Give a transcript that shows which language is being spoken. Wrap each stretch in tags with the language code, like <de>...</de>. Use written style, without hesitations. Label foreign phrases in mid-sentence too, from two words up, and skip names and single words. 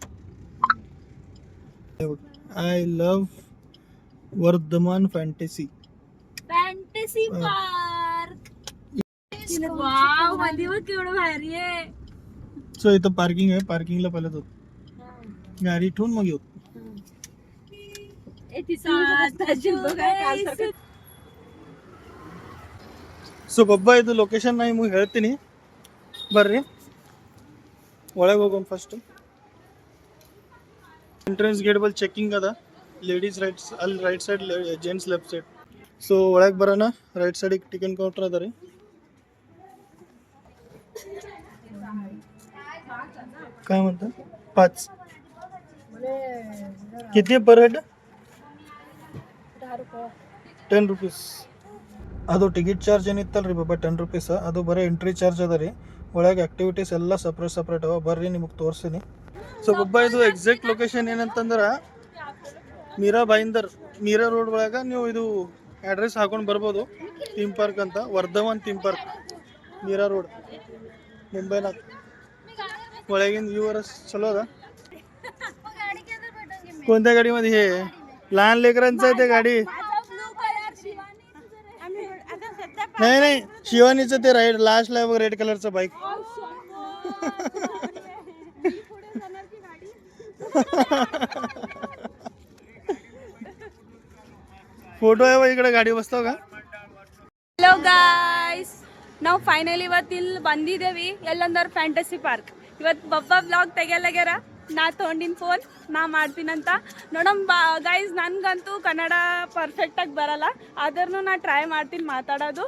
<en>I love Vardhaman Fantasy पार्क.</en> <mr>वाव मध्ये केवढं भारी आहे. सो इथं पार्किंग आहे. पार्किंगला पहिलं होत गाडी ठेवून मग येऊ.</mr> <kn>ಸೊ ಬಬ್ಬಾ ಇದು ಲೊಕೇಶನ್ ನಾ ನಿಮಗೆ ಹೇಳ್ತೀನಿ ಬರ್ರಿ ಒಳಗೆ ಹೋಗೋಣ.</kn> <en>first entrance gate</en> <kn>ಬಲ್ ಚೆಕಿಂಗ್ ಅದ.</kn> <en>ladies right</en> <kn>ಅಲ್ಲಿ</kn> <en>right side gents left side.</en> <kn>ಸೊ ಒಳಗೆ ಬರೋಣ. ರೈಟ್ ಸೈಡಿಗೆ</kn> <en>ticket counter</en> <kn>ಅದ ರೀ.</kn> <mr>काय म्हणता 5 किती</mr> <en>per head.</en> <mr>10 रुपीज.</mr> <kn>ಅದು</kn> <en>ticket charge</en> <kn>ಏನಿತ್ತಲ್ರಿ ಬಾಬಾ 10 ರೂಪೀಸ್, ಅದು ಬರೀ</kn> <en>entry charge</en> <kn>ಅದ ರೀ. ಒಳಗೆ ಆಕ್ಟಿವಿಟೀಸ್ ಎಲ್ಲ ಸಪ್ರೇಟ್ ಅವ. ಬರ್ರಿ ನಿಮಗೆ ತೋರಿಸ್ತೀನಿ. ಸೊ ಬಾಬಾ ಇದು</kn> <en>exact location</en> <kn>ಏನಂತಂದ್ರೆ ಮೀರಾ ಭಾಯಿಂದರ್, ಮೀರಾ ರೋಡ್ ಒಳಗೆ ನೀವು ಇದು ಅಡ್ರೆಸ್ ಹಾಕೊಂಡು ಬರ್ಬೋದು.</kn> <en>theme park</en> <kn>ಅಂತ, ವರ್ಧವನ್ ಥೀಮ್ ಪಾರ್ಕ್, ಮೀರಾ रोड, मुंबईनाथ. ಒಳಗಿಂದ ವ್ಯೂ</kn> <mr>चलो अदा. कोणत्या गाडीमध्ये? हे लहान लेकरांचं आहे ते गाडी. नाही नाही, शिवानीचं ते राईड लास्टला बघ,</mr> <en>red colour</en> <mr>बाईक. फोटो आहे इकडे, गाडी बसतो का?</mr> <en>hello guys,</en> <kn>ನಾವು ಫೈನಲಿ ಇವತ್ತು ಇಲ್ಲಿ ಬಂದಿದ್ದೇವೆ. ಎಲ್ಲಂದ್ರೆ ಫ್ಯಾಂಟಸಿ ಪಾರ್ಕ್. ಇವತ್ತು ಬಬ್ಬಾ ಬ್ಲಾಗ್ ತೆಗೆಯಲಾಗ್ಯಾರ. ನಾ ತೊಗೊಂಡಿನ ಫೋನ್ ನಾ ಮಾಡ್ತೀನಂತ ನೋಡಮ್ ಗೈಸ್. ನನಗಂತೂ ಕನ್ನಡ ಪರ್ಫೆಕ್ಟಾಗಿ ಬರಲ್ಲ, ಆದ್ರೂ ನಾ ಟ್ರೈ ಮಾಡ್ತೀನಿ ಮಾತಾಡೋದು.</kn>